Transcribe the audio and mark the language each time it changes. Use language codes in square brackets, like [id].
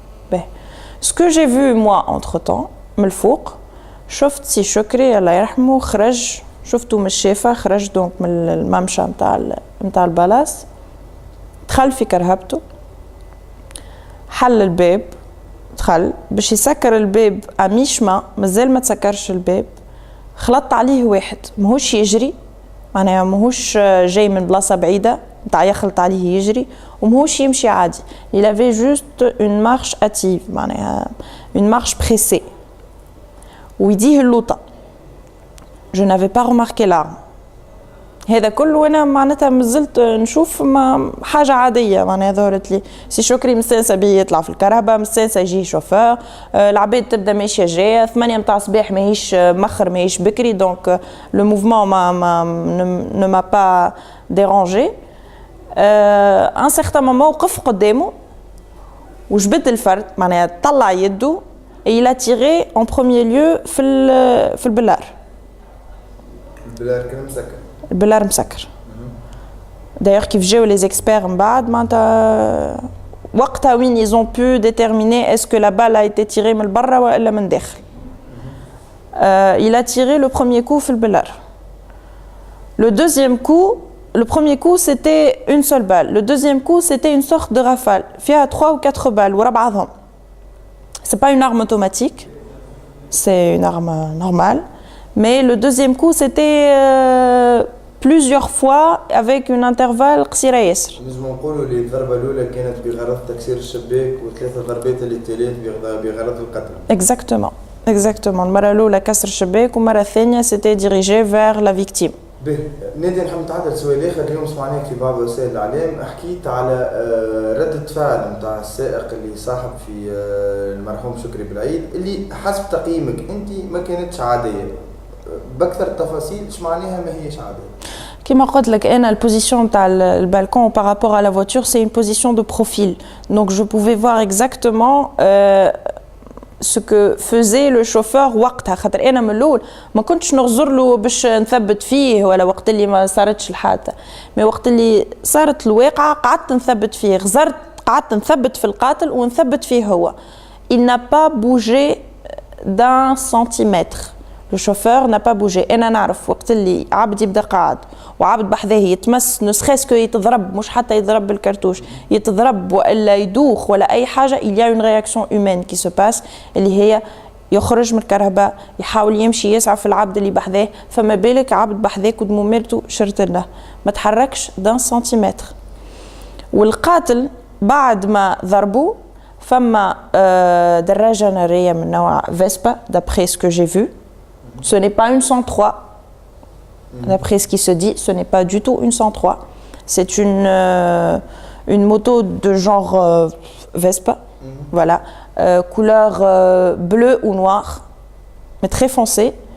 [ar] باهي ce que j'ai vu moi entre temps من الفوق شفت سي شكري الله يرحمه خرج شفته من الشافه خرج دونك من الممشى نتاع البلاص دخل في كرهبته حل الباب دخل باش يسكر الباب اميشما مازال ما تسكرش الباب خلط عليه واحد ماهوش يجري معناها ماهوش جاي من بلاصه بعيده نتاع يخلط عليه يجري وماهوش يمشي عادي. [fr] il avait juste une marche hâtive معناها une marche pressée [ar] ويديه اللوطه. [fr] je n'avais pas remarqué l'arme. [ar] هذا كله وانا معناتها مازلت نشوف حاجه عاديه معناها ظهرت لي سي شكري مستانسه بيه يطلع في الكهرباء مستانسه يجي شوفور العباد تبدا ماشيه جايه 8 متاع الصباح ماهيش مخر ماهيش بكري دونك لو موفمون [fr] ne m'a pas dérangé. [ar] ان سيغتان مومون وقف قدامه وجبد الفرد معناها طلع يده [fr] et il a tiré en premier lieu [ar] في البلار. البلار كان مسكر البلار مسكر. [fr] d'ailleurs [ar] كيف جاو [fr] les experts [ar] من بعد معناتها وقتها وين [fr] ils ont pu déterminer est-ce que la balle a été tirée [ar] من برا ولا من داخل. [fr] il a tiré le premier coup [ar] في البلار. [fr] le deuxième coup le premier coup c'était une seule balle. Le deuxième coup c'était une sorte de rafale فيها 3 ou 4 balles [ar] ورا بعضهم. [fr] c'est pas une arme automatique, c'est une arme normale. Mais le deuxième coup c'était plusieurs fois avec une intervalle [ar] قصيرة ياسر. نجم نقولوا اللي الضربة الأولى كانت بغرض تكسير الشباك وثلاثة ضربات اللي تلات بغرض القتل. [fr] Exactement. [ar] المرة الأولى كسر الشباك والمرة الثانية [fr] c'était dirigé vers la victime. [ar] نادي نحب نتعدل سؤال آخر. اليوم سمعناك في بعض وسائل الإعلام حكيت على ردة فعل نتاع السائق اللي صاحب في المرحوم شكري بالعيد اللي حسب تقييمك أنت ما كانتش عادية. بأكثر التفاصيل اش معناها ما هيش عادية؟ كما قلت لك انا البوزيشن تاع البالكون [fr] par rapport à la voiture c'est une position de profil donc je pouvais voir exactement ce que faisait le chauffeur [ar] وقتها خاطر انا من الاول ما كنتش نغزر له باش نثبت فيه ولا وقت اللي ما صارتش الحادثه مي وقت اللي صارت الواقعه قعدت نثبت فيه غزرت قعدت نثبت في القاتل ونثبت فيه هو. [fr] il n'a pas bougé d'un centimètre. Le chauffeur n'a pas bougé. [ar] أنا نعرف وقت اللي عبد يبدا قاعد وعبد بحذاه يتمس نسخيسكو يتضرب مش حتى يضرب بالكرتوش يتضرب ولا يدوخ ولا أي حاجة [fr] il y a une réaction humaine qui se passe [ar] اللي هي يخرج من الكهرباء يحاول يمشي يسعى في العبد اللي بحذاه فما بالك عبد بحذاك ودمو ميرتو شرت له ما تحركش [fr] d'un centimètre. [ar] والقاتل بعد ما ضربوه فما دراجة نارية من نوع فيسبا [fr] d'après ce que j'ai vu. Ce n'est pas une 103. D'après ce qui se dit, ce n'est pas du tout une 103. C'est une moto de genre Vespa, voilà, couleur bleu ou noir, mais très foncé.